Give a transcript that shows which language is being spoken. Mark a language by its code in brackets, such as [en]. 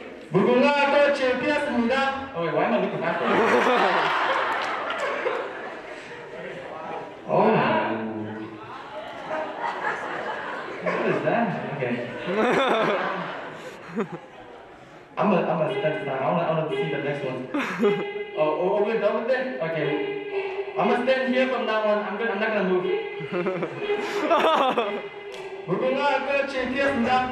[ko] 무궁화 꽃이 피었습니다. [en] Oh wait, why am I looking backwards? Oh. What is that? Okay. I'm gonna step aside. I wanna see the next one. Oh, we're done with it? Okay. I'm gonna stand here from now on. I'm not gonna move. [ko] 무궁화 꽃이 피었습니다.